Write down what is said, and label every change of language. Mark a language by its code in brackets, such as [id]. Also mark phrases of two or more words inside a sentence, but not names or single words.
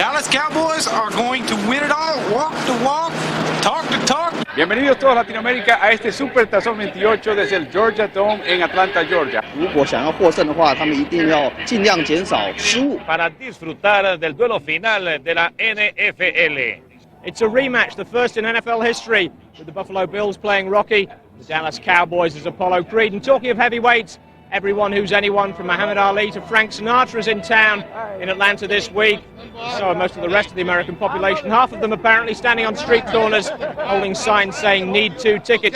[en] Cowboys are going to win it all, walk to walk, talk to talk. [es] Bienvenidos todos Latinoamérica a este Super Tazón 28 desde el Georgia Dome en Atlanta, Georgia. [zh] 如果想要获胜的话，他们一定要尽量减少失误。 [es] Para disfrutar del duelo final de la NFL. [en] It's a rematch, the first in NFL history, with the Buffalo Bills playing Rocky, the Dallas Cowboys as Apollo Creed. And talking of heavyweights, everyone who's anyone from Muhammad Ali to Frank Sinatra is in town in Atlanta this week. So are most of the rest of the American population. Half of them apparently standing on street corners, holding signs saying "Need 2 tickets."